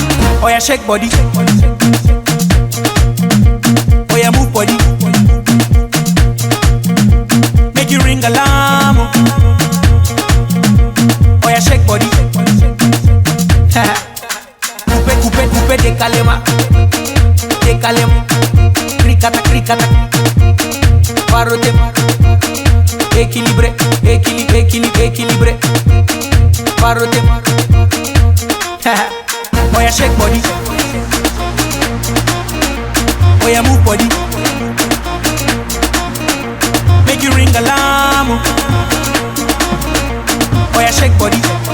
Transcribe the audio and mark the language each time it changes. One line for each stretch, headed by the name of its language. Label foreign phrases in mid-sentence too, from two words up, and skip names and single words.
Nigerian Pidgin: Oh yeah, shake body. Oh yeah, move body. Make you ring alarm. Oh yeah, shake body.
French: Coupe de calema, cricata, cricata, parote, équilibré, équilibré, équilibré, équilibré, parote.
Nigerian Pidgin: Oh yeah, shake body. Oh yeah, move body. Make you ring alarm. Oh yeah, shake body.